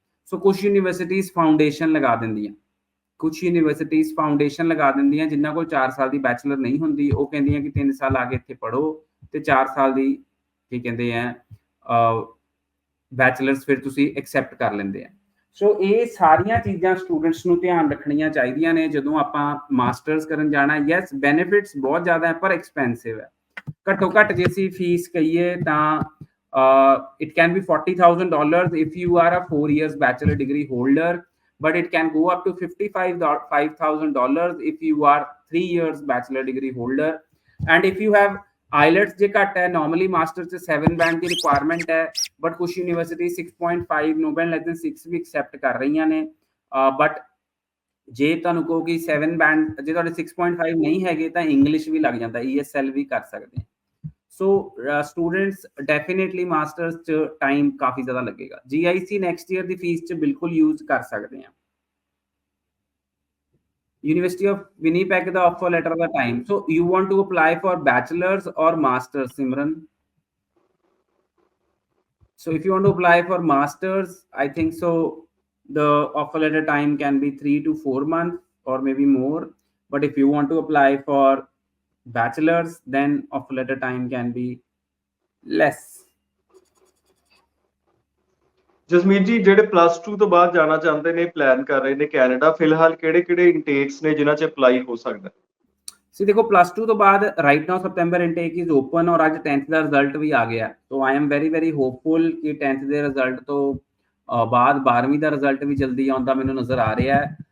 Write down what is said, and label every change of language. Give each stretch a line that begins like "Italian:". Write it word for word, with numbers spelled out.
Punjabi: ਸੋ ਕੁਝ universities foundation ਲਗਾ ਦਿੰਦੀਆਂ, ਕੁਝ ਯੂਨੀਵਰਸਿਟੀਜ਼ ਫਾਊਂਡੇਸ਼ਨ ਲਗਾ ਦਿੰਦੀਆਂ ਜਿਨ੍ਹਾਂ ਕੋਲ ਚਾਰ ਸਾਲ ਦੀ ਬੈਚਲਰ ਨਹੀਂ ਹੁੰਦੀ, ਉਹ ਕਹਿੰਦੀਆਂ ਕਿ ਤਿੰਨ ਸਾਲ ਆ ਕੇ ਇੱਥੇ ਪੜ੍ਹੋ ਤੇ ਚਾਰ ਸਾਲ ਦੀ ਕੀ ਕਹਿੰਦੇ ਆ ਬੈਚਲਰਸ ਫਿਰ ਤੁਸੀਂ ਐਕਸੈਪਟ ਕਰ ਲੈਂਦੇ ਆ। ਸੋ ਇਹ ਸਾਰੀਆਂ ਚੀਜ਼ਾਂ ਸਟੂਡੈਂਟਸ ਨੂੰ ਧਿਆਨ ਰੱਖਣੀਆਂ ਚਾਹੀਦੀਆਂ ਨੇ ਜਦੋਂ ਆਪਾਂ ਮਾਸਟਰਸ ਕਰਨ ਜਾਣਾ। ਯੈਸ, ਬੈਨੀਫਿਟਸ ਬਹੁਤ ਜ਼ਿਆਦਾ ਹੈ ਪਰ ਐਕਸਪੈਂਸਿਵ ਹੈ। ਘੱਟੋ ਘੱਟ ਜੇ ਅਸੀਂ ਫੀਸ ਕਹੀਏ ਤਾਂ
English: It can be forty thousand dollars if you are a four years bachelor degree holder, but it can go up to fifty-five thousand dollars if you are three years bachelor degree holder. And if you have IELTS,
Punjabi: ਜੇ ਘੱਟ ਹੈ,
English: normally master's ਚ seven band ਦੀ requirement ਹੈ, but
Punjabi: ਕੁਝ university
English: six point five, no band less than six
Punjabi: ਵੀ
English: accept
Punjabi: ਕਰ ਰਹੀਆਂ ਨੇ। But ਜੇ ਤੁਹਾਨੂੰ ਕਹੋ ਕਿ seven band, ਜੇ ਤੁਹਾਡੇ six point five ਨਹੀਂ ਹੈਗੇ ਤਾਂ ਇੰਗਲਿਸ਼ ਵੀ ਲੱਗ ਜਾਂਦਾ, E S L ਵੀ ਕਰ ਸਕਦੇ ਆ। ਸੋ ਸਟੂਡੈਂਟਸ ਡੈਫੀਨੇਟਲੀ ਮਾਸਟਰਸ 'ਚ ਟਾਈਮ ਕਾਫੀ ਜ਼ਿਆਦਾ ਲੱਗੇਗਾ। ਜੀ ਆਈ ਸੀ ਨੈਕਸਟ ਈਅਰ ਦੀ ਫੀਸ 'ਚ ਬਿਲਕੁਲ ਯੂਜ਼ ਕਰ ਸਕਦੇ ਆ।
English: University of Winnipeg ਦਾ offer letter ਦਾ time. So you want to apply for bachelors or masters, Simran? So if you want to apply for masters, I think so the offer letter time can be three to four months or maybe more. But if you want to apply for bachelor's, then offer letter time can be less.
Punjabi: Jasmeet ji, ਜਿਹੜੇ plus two ਤੋਂ ਬਾਅਦ ਜਾਣਾ ਚਾਹੁੰਦੇ ਨੇ, plan ਕਰ ਰਹੇ ਨੇ Canada, ਫਿਲਹਾਲ ਕਿਹੜੇ ਕਿਹੜੇ ਇੰਟੇਕਸ ਨੇ ਜਿਨ੍ਹਾਂ 'ਚ ਅਪਲਾਈ ਹੋ ਸਕਦਾ? ਸੀ ਦੇਖੋ, ਪਲੱਸ ਟੂ ਤੋਂ ਬਾਅਦ
English: right now September intake is open
Punjabi: ਔਰ ਅੱਜ tenth ਦਾ ਰਿਜ਼ਲਟ ਵੀ ਆ ਗਿਆ,
English: so I am very very hopeful
Punjabi: ਕਿ tenth ਦੇ ਰਿਜ਼ਲਟ ਤੋਂ ਬਾਅਦ ਬਾਰ੍ਹਵੀਂ ਦਾ ਰਿਜ਼ਲਟ ਵੀ ਜਲਦੀ ਆਉਂਦਾ ਮੈਨੂੰ ਨਜ਼ਰ ਆ ਰਿਹਾ ਹੈ।